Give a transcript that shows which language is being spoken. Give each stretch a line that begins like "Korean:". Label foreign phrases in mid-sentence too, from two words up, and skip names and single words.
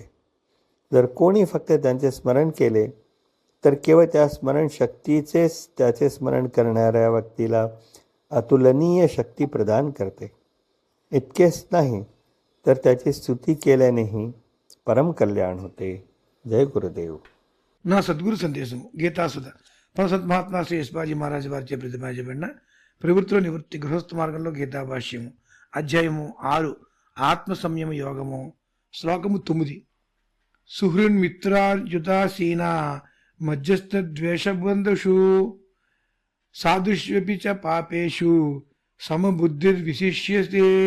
Marathi: जर कोणी फक्त त्यांचे स्मरण केले तर केवळ त्या स्मरण शक्तीचेच त्याचे स्मरण करणाऱ्या व्यक्तीला अतुलनीय शक्ती प्रदान करते. इतकेच नाही तर त्याची स्तुती केल्यानेही परम कल्याण होते. जय गुरुदेव.
Telugu: నా సద్గురు సందేశము గీతాసుధ పరసత్ మహాత్మా శ్రీ యశ్వాజీ మహారాజ్ వారిచే ప్రతిపాదించబడిన ప్రవృత్తిలో నివృత్తి గృహస్థ మార్గంలో గీతా భాష్యము అధ్యాయము 6 ఆత్మ సంయమ యోగము శ్లోకము 9.
Sanskrit: సుహృన్మిత్రార్యుదాసీనా మధ్యస్థ ద్వేషబంధుషు సాధుష్వపి చ పాపేషు సమబుద్ధిర్విశిష్యతే.